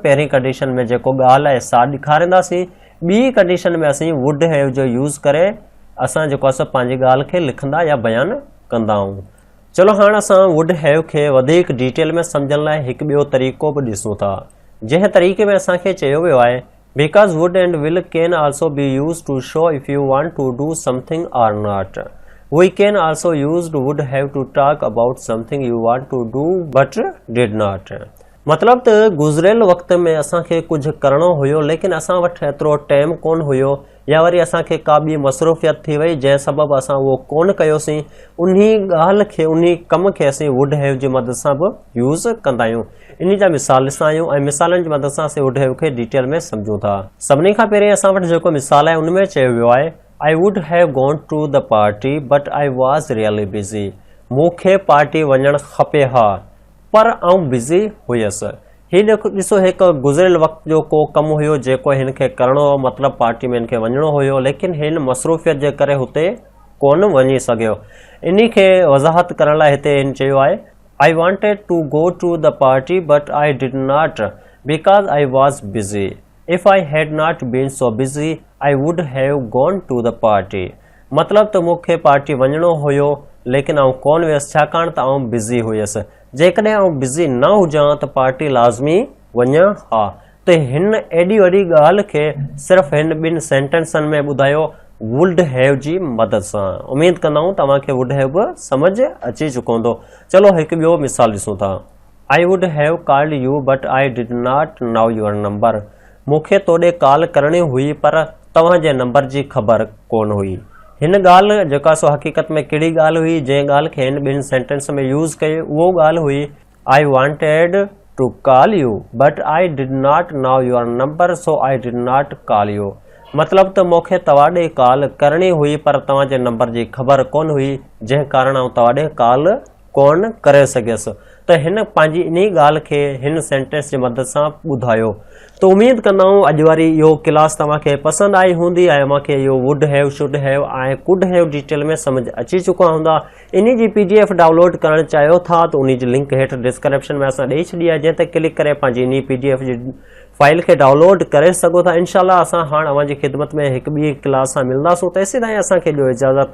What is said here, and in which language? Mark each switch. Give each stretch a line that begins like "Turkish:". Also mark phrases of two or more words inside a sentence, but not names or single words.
Sindhi: पहिरीं कंडीशन में जेको ॻाल्हि आहे सा ॾेखारींदासीं, ॿी कंडीशन में असीं
English: would have
Sindhi: जो यूज़ करे असां जेको आहे पंहिंजी ॻाल्हि खे लिखंदा या बयानु कंदा आहियूं। चलो हाणे असां
English: would have
Sindhi: खे वधीक डिटेल में सम्झण लाइ हिकु ॿियो तरीक़ो बि ॾिसूं था, जंहिं तरीक़े में असांखे चयो वियो आहे
English: because would and will can also be used to show if you want to do something or not. We can also use would have to talk about something you want to do but did not.
Sindhi: मतलब त गुज़रियल वक़्त में असांखे कुझु करणो हुयो लेकिन असां वटि एतिरो टाइम कोन हुयो, या वरी असांखे का ॿी मसरूफ़ियत थी वई जंहिं सबबु असां उहो कोन कयोसीं। उन्ही ॻाल्हि खे उन्ही कम खे असीं
English: would have
Sindhi: जी मदद सां बि यूज़ कंदा आहियूं। इन जा मिसाल ॾिसंदा आहियूं ऐं मिसालनि जी मदद सां असीं
English: would have
Sindhi: खे डिटेल में सम्झूं था। सभिनी खां पहिरीं असां वटि जेको मिसाल आहे उन में चयो वियो आहे
English: I would have gone to the party but I was really busy.
Sindhi: मूंखे पार्टी वञणु खपे हा पर आउं बिज़ी हुयसि। हीउ ॾिसो हिकु गुज़रियल वक़्त जो को कमु हुयो जेको हिन खे करणो हो, मतिलबु पार्टी में हिन खे वञिणो हुयो लेकिन हिन मसरूफ़ियत जे करे हुते कोन वञी सघियो। इन खे वज़ाहत करण लाइ हिते हिन चयो आहे
English: I wanted to go to the party but I did not because I was busy. If I had not been so busy I would have gone to the party.
Sindhi: मतिलबु त मूंखे पार्टी वञिणो हुयो लेकिन आउं कोन वियसि छाकाणि त आउं बिज़ी हुयसि। जेकॾहिं आउं बिज़ी न हुजां त पार्टी लाज़मी वञा हा। त हिन एॾी वॾी ॻाल्हि खे सिर्फ़ु हिन ॿिनि सेंटेंसनि में ॿुधायो
English: would have
Sindhi: जी मदद सां। उमेद कंदा आहियूं तव्हांखे
English: would have
Sindhi: बि समझ अची चुको हूंदो। चलो हिकु ॿियो मिसाल ॾिसूं था।
English: I would have called you but I did not know your number.
Sindhi: मूंखे तोॾे कॉल करणी हुई पर तव्हांजे नंबर जी ख़बर कोन हुई। हिन ॻाल्हि जेका सो हक़ीक़त में कहिड़ी ॻाल्हि हुई जंहिं ॻाल्हि खे हिन ॿिनि सेंटेंस में यूज़ कई उहो ॻाल्हि हुई
English: I wanted to call you but I did not know your number so I did not call you.
Sindhi: मतिलबु त मूंखे तव्हां ॾे कॉल करणी हुई पर तव्हांजे नंबर जी ख़बर कोन हुई जंहिं कारण आउं तव्हां ॾे कॉल कोन करे सघियसि। त हिन पंहिंजी इन ॻाल्हि खे हिन सेंटेंस जी मदद सां ॿुधायो। त उमेद कंदा आहियूं अॼु वारी इहो क्लास तव्हांखे पसंदि आई हूंदी ऐं मूंखे इहो
English: would have should have
Sindhi: ऐं
English: could have
Sindhi: डिटेल में सम्झ अची चुका हूंदा। इन जी PDF डाउनलोड करणु चाहियो था त उन जी लिंक हेठि डिस्क्रिप्शन में असां ॾेई छॾी आहे, जंहिं ते क्लिक करे पंहिंजी इन PDF जी फाइल खे डाउनलोड करे सघो था। इनशाअल्लाह असां हाणे अव्हां जी ख़िदमत में हिकु ॿी क्लास सां मिलंदासूं। तेसीं ताईं असांखे ॾियो इजाज़त।